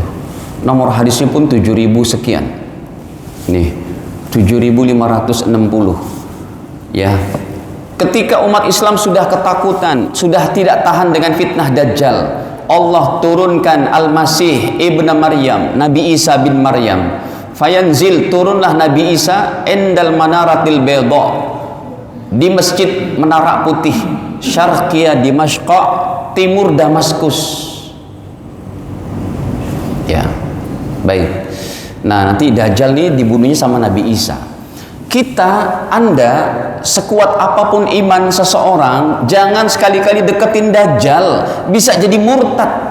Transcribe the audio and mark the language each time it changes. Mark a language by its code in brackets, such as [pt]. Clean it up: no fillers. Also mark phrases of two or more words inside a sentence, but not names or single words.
[id] Nomor hadisnya pun 7000 sekian. Nih, 7560. Ya. Ketika umat Islam sudah ketakutan, sudah tidak tahan dengan fitnah Dajjal, Allah turunkan Al-Masih Ibn Maryam, Nabi Isa bin Maryam. Fayanzil, turunlah Nabi Isa [ar] endal manaratil bayda, [id] di Masjid Menara Putih, [ar] Syarqiyah Dimashq, [id] timur Damaskus. Ya, baik. Nah, nanti Dajjal ini dibunuhnya sama Nabi Isa. Anda sekuat apapun iman seseorang, jangan sekali-kali deketin Dajjal, bisa jadi murtad.